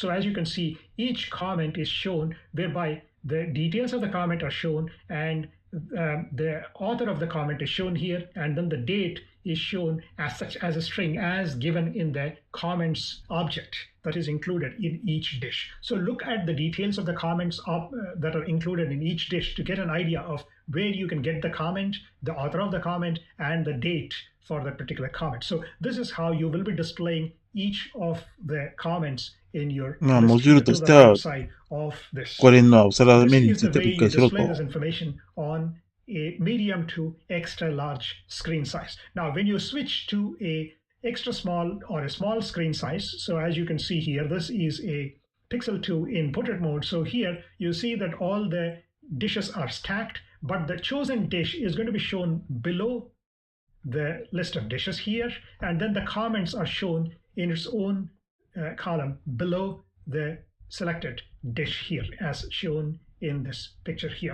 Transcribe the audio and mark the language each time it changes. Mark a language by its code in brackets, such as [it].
[en] So as you can see, each comment is shown whereby the details of the comment are shown and the author of the comment is shown here, and then the date is shown as such as a string as given in the comments object that is included in each dish. So look at the details of the comments that are included in each dish to get an idea of where you can get the comment, the author of the comment, and the date for that particular comment. So this is how you will be displaying each of the comments in your [ja] module としては、これのお皿メニューについて理解しろと。 [en] Display this information on a medium to extra large screen size. Now, when you switch to a extra small or a small screen size, so as you can see here, this is a Pixel 2 in portrait mode. So here you see that all the dishes are stacked, but the chosen dish is going to be shown below the list of dishes here, and then the comments are shown in its own column below the selected dish here as shown in this picture here.